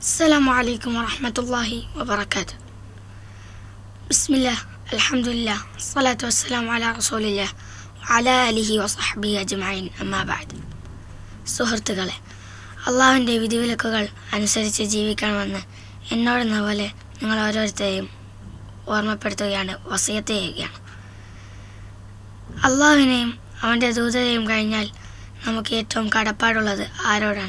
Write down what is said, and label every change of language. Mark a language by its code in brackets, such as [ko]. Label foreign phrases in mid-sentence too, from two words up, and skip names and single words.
[ar] السلام عليكم ورحمة الله وبركاته. بسم الله الحمد لله الصلاة والسلام على رسول الله وعلى آله وصحبه أجمعين أما بعد. [ml] സുഹൃത്തുക്കളെ, അള്ളാഹുവിൻ്റെ വിധിവിലക്കുകൾ അനുസരിച്ച് ജീവിക്കണമെന്ന് എന്നോടെന്ന പോലെ നിങ്ങൾ ഓരോരുത്തരെയും ഓർമ്മപ്പെടുത്തുകയാണ്, വസിയത്ത് ചെയ്യുകയാണ്. അള്ളാഹുവിനെയും അവൻ്റെ ദൂതരെയും കഴിഞ്ഞാൽ നമുക്ക് ഏറ്റവും കടപ്പാടുള്ളത് ആരോടാണ്?